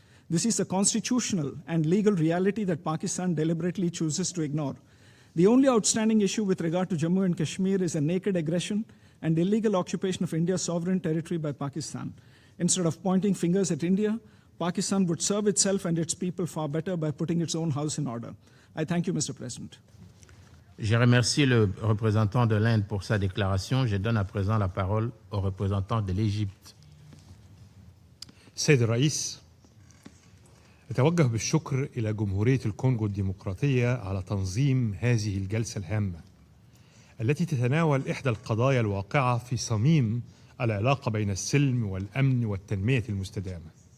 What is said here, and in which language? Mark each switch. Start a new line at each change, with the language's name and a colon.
English: This is a constitutional and legal reality that Pakistan deliberately chooses to ignore. The only outstanding issue with regard to Jammu and Kashmir is a naked aggression and illegal occupation of India's sovereign territory by Pakistan. Instead of pointing fingers at India, Pakistan would serve itself and its people far better by putting its own house in order. I thank you, Mr. President.
French: Je remercie le représentant de l'Inde pour sa déclaration. Je donne à présent la parole au représentant de l'Égypte.
Arabic: السيد الرئيس، أتوجه بالشكر إلى جمهورية الكونغو الديمقراطية على تنظيم هذه الجلسة الهامة التي تتناول إحدى القضايا الواقعة في صميم العلاقة بين السلم والأمن والتنمية المستدامة.